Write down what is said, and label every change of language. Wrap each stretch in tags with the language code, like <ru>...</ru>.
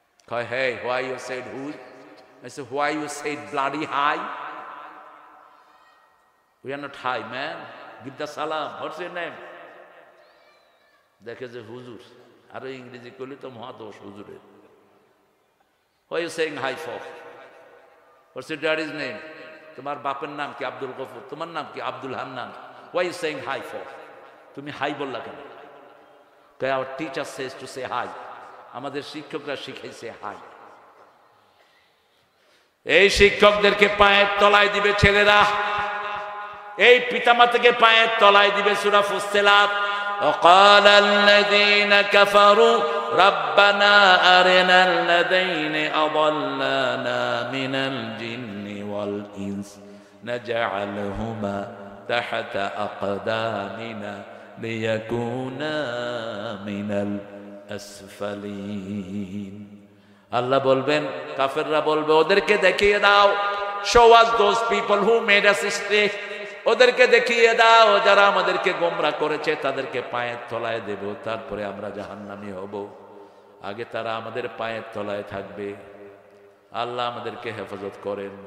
<bn>কয়</bn> <en>hey, why you said হুই? I said why you said bloody hi? We are not high man, give the salam. What's your name?</en> <bn>দেখে যে হুজুর, আরো ইংরেজি করলে তো মহাদোষ হুজুরের।</bn> <en>Why are you saying hi for? What's your daddy's name?</en> <bn>তোমার বাপের নাম কি? আব্দুল গফুর। তোমার নাম কি? Abdul Hannan.</bn> <en>Why are you saying hi for?</en> <bn>তুমি হাই বললা কেন?</bn> <en>Our teacher says to say hi.</en> <bn>আমাদের শিক্ষকরা শিখাইছে হাই। এই শিক্ষকদেরকে পায়ের তলায় দিবে ছেলেরা, এই পিতামাতাকে পায়ের তলায় দিবে।</bn> <ar>সূরা ফুসসিলাত, وقال الذين كفروا ربنا أرنا الذين أضلانا من الجن والإنس نجعلهما تحت أقدامنا ليكونا من الأسفلين।</ar> <bn>আল্লাহ বলবেন, কাফেররা বলবে ওদেরকে দেখিয়ে দাও,</bn> <en>show us those people who made us stray,</en> <bn>ওদেরকে দেখিয়ে দাও যারা আমাদেরকে গোমরা করেছে, তাদেরকে পায়ের তলায় দেব, তারপরে আমরা জাহান্নামী হব। আগে তারা আমাদের পায়ের তলায় থাকবে। আল্লাহ আমাদেরকে হেফাজত করেন।</bn>